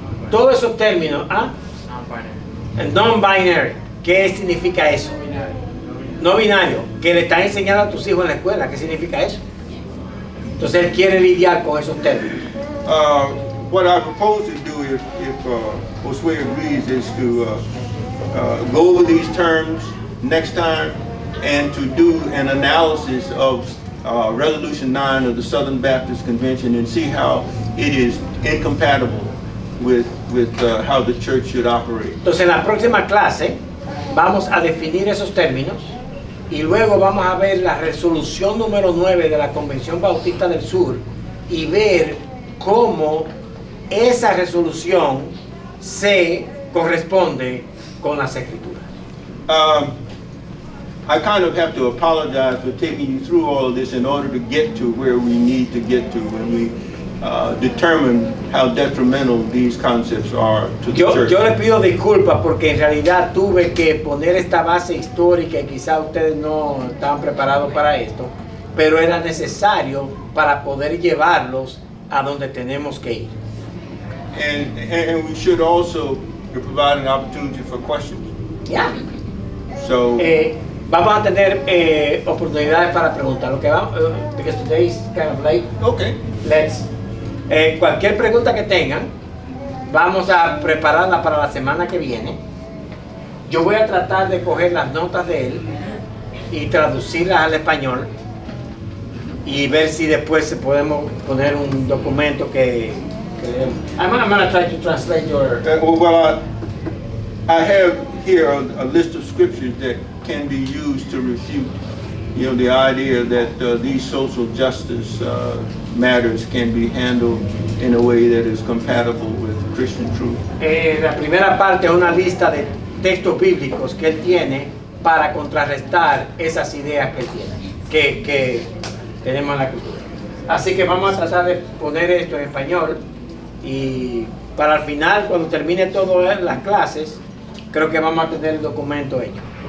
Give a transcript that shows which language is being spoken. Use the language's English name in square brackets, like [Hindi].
[Spanish] Todos esos términos, non-binary, ¿qué significa eso? No binario, que le están enseñando a tus hijos en la escuela, ¿qué significa eso? Entonces él quiere lidiar con esos términos. [English] What I propose to do, if Josue agrees, is to go over these terms next time and to do an analysis of Resolution 9 of the Southern Baptist Convention and see how it is incompatible with how the church should operate. [Spanish] Entonces en la próxima clase vamos a definir esos términos y luego vamos a ver la resolución número 9 de la Convención Bautista del Sur y ver cómo esa resolución se corresponde con las escrituras. [English] I kind of have to apologize for taking you through all of this in order to get to where we need to get to when we determine how detrimental these concepts are to the church. [Spanish] Yo le pido disculpas porque en realidad tuve que poner esta base histórica y quizá ustedes no estaban preparados para esto, pero era necesario para poder llevarlos a donde tenemos que ir. [English] And we should also provide an opportunity for questions. Yeah. So [Spanish] vamos a tener oportunidades para preguntar. Lo que vamos, [English] because today is kind of late. okay. Let's [Spanish] cualquier pregunta que tengan, vamos a prepararla para la semana que viene. Yo voy a tratar de coger las notas de él y traducirlas al español y ver si después podemos poner un documento que [English] I'm gonna try to translate your. Well, I have here a list of scriptures that can be used to refute, you know, the idea that these social justice matters can be handled in a way that is compatible with Christian truth. [Spanish] La primera parte es una lista de textos bíblicos que él tiene para contrarrestar esas ideas que él tiene, que tenemos en la cultura. Así que vamos a tratar de poner esto en español y para el final, cuando termine todas las clases, creo que vamos a tener el documento hecho.